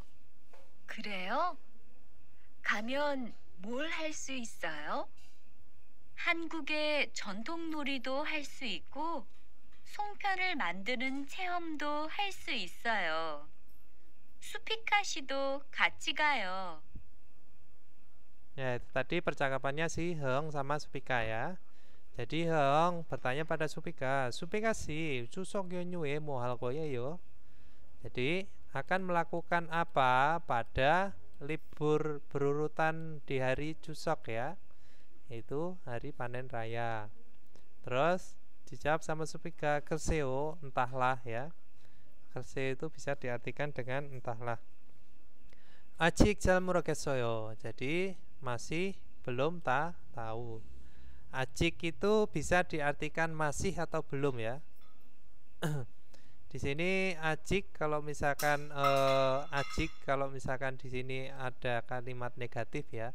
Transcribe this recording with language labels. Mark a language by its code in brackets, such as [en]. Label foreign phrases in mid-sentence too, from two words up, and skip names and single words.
[ko] 그래요? 가면 뭘 할 수 있어요? 한국의 전통 놀이도 할 수 있고 송편을 만드는 체험도 할 수 있어요. 수피카 씨도 같이 가요. [id] Ya, itu tadi percakapannya si Heng sama Supika ya. Jadi Heng bertanya pada Supika, Supika sih, [ko] 추석 연휴에 뭐 할 거예요. [id] Jadi akan melakukan apa pada libur berurutan di hari Cusok ya, yaitu hari panen raya. Terus dijawab sama Supika, Kerseo, entahlah ya. Kerseo itu bisa diartikan dengan entahlah. [ko] Acik 잘 모르겠어요. [id] Jadi masih belum tahu. Acik itu bisa diartikan masih atau belum ya. Di sini acik kalau misalkan acik kalau misalkan di sini ada kalimat negatif ya.